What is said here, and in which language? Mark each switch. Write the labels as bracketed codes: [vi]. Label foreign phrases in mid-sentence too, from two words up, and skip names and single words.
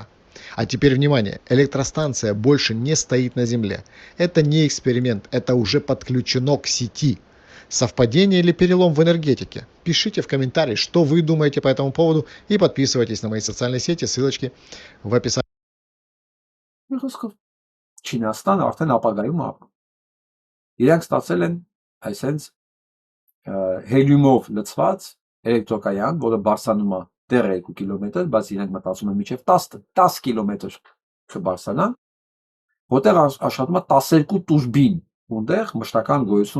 [ru] А теперь внимание, электростанция больше не стоит на Земле. Это не эксперимент, это уже подключено к сети. Совпадение или перелом в энергетике? Пишите в комментарии, что вы думаете по этому поводу и подписывайтесь на мои социальные сети, ссылочки в описании. [hy] Չինաստան արդեն ապագայում ապրում։ Իրանք ստացել են այսենց հելիումով լցված էլեկտրոկայան, որը բարձրանում է դեռ 2 կիլոմետր, բայց իրանք մտածում են մինչև 10 կիլոմետր կբարձրանա, որտեղ աշխատում է 12 տուրբին, որտեղ մշտական գոյություն